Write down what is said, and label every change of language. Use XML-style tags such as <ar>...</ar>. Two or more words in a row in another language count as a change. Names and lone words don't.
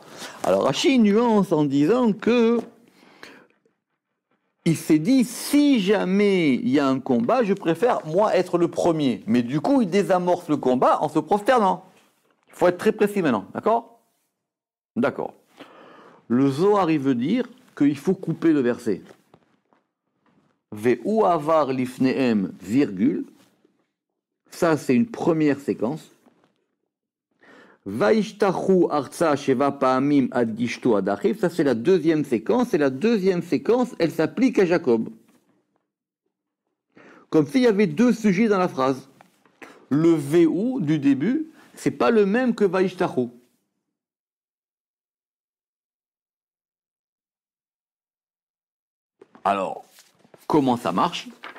<fr>Alors Rashi nuance en disant que il s'est dit, si jamais il y a un combat, je préfère, moi, être le premier. Mais du coup, il désamorce le combat en se prosternant. Il faut être très précis maintenant, d'accord? D'accord. Le Zohar, il veut dire qu'il faut couper le verset.</fr> <he>והוא עבר לפניהם,</he> <fr>virgule. Ça, c'est une première séquence.</fr> <he>וישתחו ארצה שבע פעמים עד גשתו עד אחיו.</he> <fr>Ça, c'est la deuxième séquence. Et la deuxième séquence, elle s'applique à Jacob. Comme s'il y avait deux sujets dans la phrase. Le ve'u du début, c'est pas le même que vaishtachu. Alors, comment ça marche?</fr>